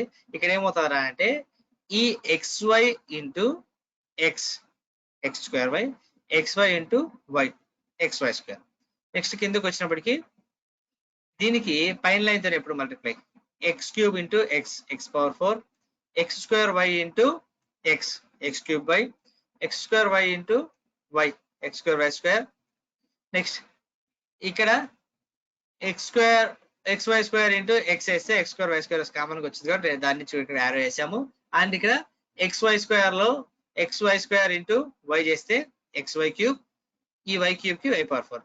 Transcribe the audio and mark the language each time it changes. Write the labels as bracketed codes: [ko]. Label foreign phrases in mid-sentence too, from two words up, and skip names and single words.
[te] ఇక్కడ ఏమవుతుందా అంటే ఈ xy ఇంటూ x² xy ఇంటూ y xy². నెక్స్ట్ కిందకి వచ్చినప్పటికీ దీనికి పైన లైన్ తో ఎప్పుడు మల్టిప్లై x³ ఇంటూ x⁴ x²y ఇంటూ x³ x²y ఇంటూ y x²y². నెక్స్ట్ ఇక్కడ xy² ఇంటూ x వేస్తే x²y² కామన్ గా వచ్చింది కాబట్టి దాన్ని ఇక్కడ యారో వేసాము. అండ్ ఇక్కడ xy² లో xy² ఇంటూ y చేస్తే xy³, ఈ y³ కి y⁴.